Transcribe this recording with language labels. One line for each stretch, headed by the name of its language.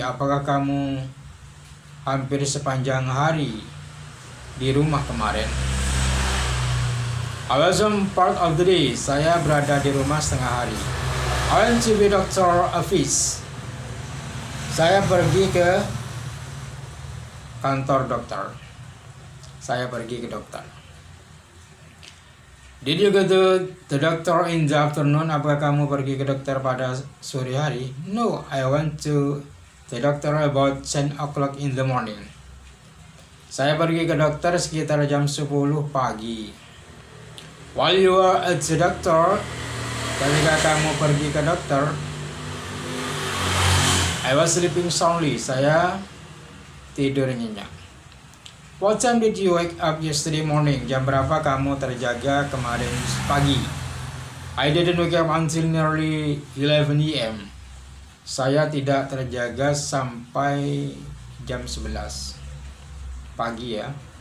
Indonesian: Apakah kamu hampir sepanjang hari di rumah kemarin?
English: I was on part of the day.
Indonesian: Saya berada di rumah setengah hari.
English: I went to the doctor office.
Indonesian: Saya pergi ke kantor dokter. Saya pergi ke dokter.
English: Did you go to the doctor in the afternoon?
Indonesian: Apakah kamu pergi ke dokter pada sore hari?
English: No, I went to the doctor about 10 o'clock in the morning.
Indonesian: Saya pergi ke dokter sekitar jam 10 pagi.
English: While you were at the doctor,
Indonesian: ketika kamu pergi ke dokter,
English: I was sleeping soundly.
Indonesian: Saya tidur nyenyak.
English: What time did you wake up yesterday morning?
Indonesian: Jam berapa kamu terjaga kemarin pagi?
English: I didn't wake up until nearly 11 a.m.
Indonesian: Saya tidak terjaga sampai jam 11 pagi ya.